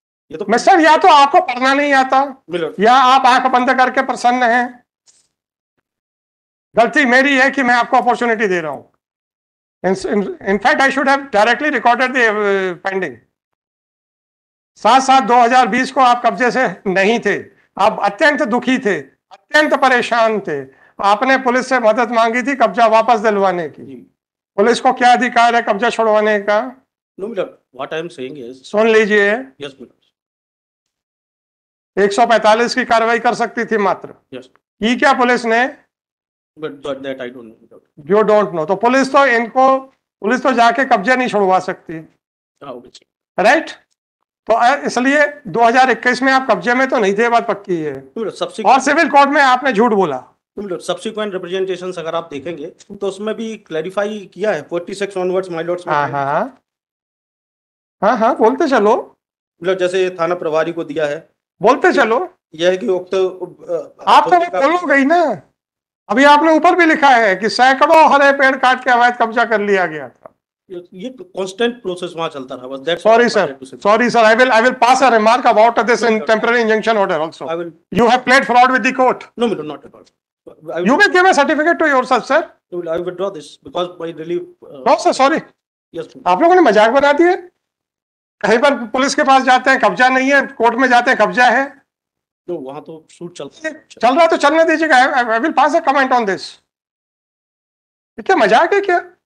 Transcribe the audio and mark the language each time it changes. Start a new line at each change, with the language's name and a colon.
Hindi: ये तो मिस्टर, या तो आपको पढ़ना नहीं आता या आप आंख बंद करके प्रसन्न हैं। गलती मेरी है कि मैं आपको अपॉर्चुनिटी दे रहा हूं।
English: In fact, I should have directly recorded the finding.
Hindi: 7/7/2020 को आप कब्जे से नहीं थे, आप अत्यंत दुखी थे, अत्यंत परेशान थे। आपने पुलिस से मदद मांगी थी कब्जा वापस दिलवाने की। पुलिस को क्या अधिकार है कब्जा छुड़वाने का?
English: What I am saying is,
Hindi: सुन लीजिए, 145 की कार्रवाई कर सकती थी मात्र। की क्या पुलिस ने?
English: But that I don't know. You don't know.
Hindi: तो पुलिस तो जाके कब्जा नहीं छुड़वा सकती, राइट? तो इसलिए 2021 में आप कब्जे में तो नहीं थे, बात पक्की है। और सिविल कोर्ट में आपने झूठ बोला। सब्सिक्वेंट रिप्रेजेंटेशंस अगर आप देखेंगे तो उसमें भी क्लैरिफाई किया है 46 ऑनवर्ड्स माय लॉर्ड्स। हाँ, बोलते चलो। जैसे थाना प्रभारी को दिया है, बोलते चलो। यह है कि आप तो बोलोगे ही ना। अभी आपने ऊपर भी लिखा है कि सैकड़ों हरे पेड़ काट के अवैध कब्जा कर लिया गया था। ये कांस्टेंट प्रोसेस वहां चलता रहा बस।
English: Sorry sir, I will pass a remark about this in temporary injunction order also. You have played fraud with the court. No, not at all. You may give a certificate to yourself, sir. I will withdraw this because my relief. No sir, sorry. Yes.
Hindi: आप लोगों ने मजाक बना दिया। कहीं पर police के पास जाते हैं कब्जा नहीं है, कोर्ट में जाते हैं कब्जा है। तो वहां तो शूट चल रहा है तो चलने दीजिएगा।
English: I will pass a comment on this.
Hindi: क्या मजाक है क्या?